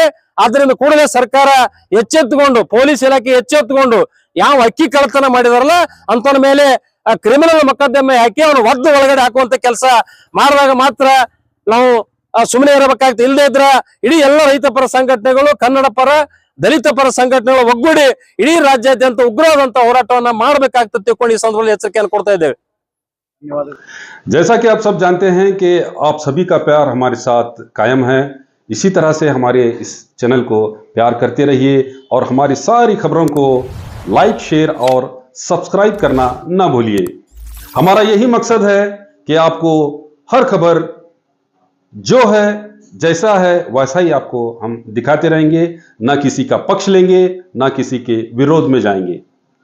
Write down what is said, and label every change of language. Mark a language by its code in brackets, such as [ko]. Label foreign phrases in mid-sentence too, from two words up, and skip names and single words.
[kn] ಆದ್ರಿಂದ ಕೂಡಲೇ ಸರ್ಕಾರ ಎಚ್ಚೆತ್ತುಕೊಂಡು, ಪೊಲೀಸ್ ಇಲಾಖೆ ಎಚ್ಚೆತ್ತುಕೊಂಡು ಯಾವ ಅಕ್ಕಿ ಕಳ್ಳತನ ಮಾಡಿದಾರಲ್ಲ ಅಂತವನ ಮೇಲೆ ಕ್ರಿಮಿನಲ್ ಮೊಕದ್ದಮೆ ಹಾಕಿ ಅವನು ಒದ್ದು ಒಳಗಡೆ ಹಾಕುವಂತ ಕೆಲಸ ಮಾಡಿದಾಗ ಮಾತ್ರ ನಾವು ಸುಮ್ಮನೆ ಇರಬೇಕಾಗ್ತದೆ. ಇಲ್ಲದೆ ಇದ್ರ ಇಡೀ ಎಲ್ಲ ರೈತ ಪರ ಸಂಘಟನೆಗಳು, ಕನ್ನಡ ಪರ, ದಲಿತ ಪರ ಸಂಘಟನೆಗಳು ಒಗ್ಗೂಡಿ ಇಡೀ ರಾಜ್ಯಾದ್ಯಂತ ಉಗ್ರವಾದಂತ ಹೋರಾಟವನ್ನ ಮಾಡಬೇಕಾಗ್ತದೆ ತಿಳ್ಕೊಂಡು ಈ ಸಂದರ್ಭದಲ್ಲಿ ಎಚ್ಚರಿಕೆಯನ್ನು ಕೊಡ್ತಾ ಇದ್ದೇವೆ. [hi] जैसा कि आप सब जानते हैं कि आप सभी का प्यार हमारे साथ कायम है, इसी तरह से हमारे इस चैनल को प्यार करते रहिए और हमारी सारी खबरों को [en] like, share [hi] और सब्सक्राइब करना ना भूलिए। हमारा यही मकसद है कि आपको हर खबर जो है, जैसा है वैसा ही आपको हम दिखाते रहेंगे, ना किसी का पक्ष लेंगे, ना किसी के विरोध में जाएंगे।